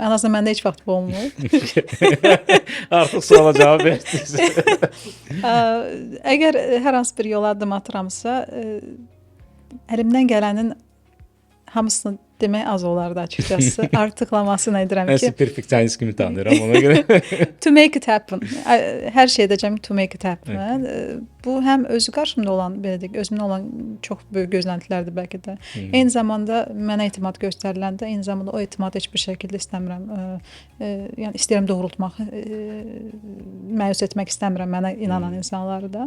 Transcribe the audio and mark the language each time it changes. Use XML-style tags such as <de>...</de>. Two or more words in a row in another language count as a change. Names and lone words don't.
<az>Ən azından məndə heç vaxt bu olmur. Artıq suala cavab verdiniz. Əgər hər hansı bir yola addım atıramsa, əlimdən gələnin hamısını demək az olardı açıkçası. Artıqlamasını edirəm ki. Mən perfeksionist kimi tanıyıram ona görə.</az> <en>To make it happen.</en> <az>Hər şey edəcəm</az> <en>to make it happen.</en> <az>Bu həm özü qarşımda olan, belə deyək, özümdə olan çox böyük gözləntilərdir bəlkə də. Eyni zamanda mənə etimad göstəriləndə, eyni zamanda o etimadı heç bir şəkildə istəmirəm. Yəni istəyirəm doğrultmaq, məyus etmək istəmirəm mənə inanan insanları da.</az>